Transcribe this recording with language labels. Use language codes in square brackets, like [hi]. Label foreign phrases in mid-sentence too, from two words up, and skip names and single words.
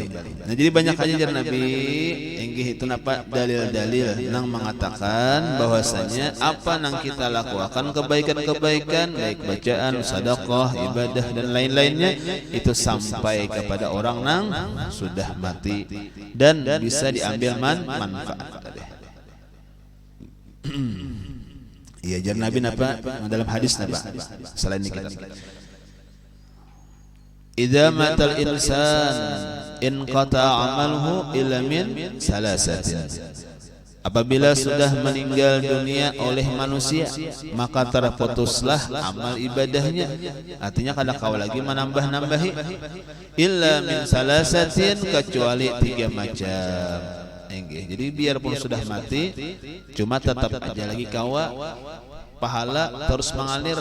[bjn] Nah, jadi banyak aja jar Nabi itu napa dalil-dalil nang mengatakan bahwasanya apa nang kita lakukan kebaikan-kebaikan baik bacaan, sedekah, ibadah dan lain-lainnya itu sampai kepada orang nang sudah mati dan bisa diambil manfaat. Iya jar Nabi napa dalam hadis napa selain ini kita [ar] إذا مات الإنسان انقطع عمله إلا من ثلاثة, [bjn] apabila sudah meninggal dunia oleh manusia maka terputuslah amal ibadahnya, artinya kada kau lagi menambah-nambahi [ar] إلا من ثلاثة [bjn] kecuali 3 macam. Jadi biarpun sudah mati cuma tetap aja lagi kawa pahala terus mengalir.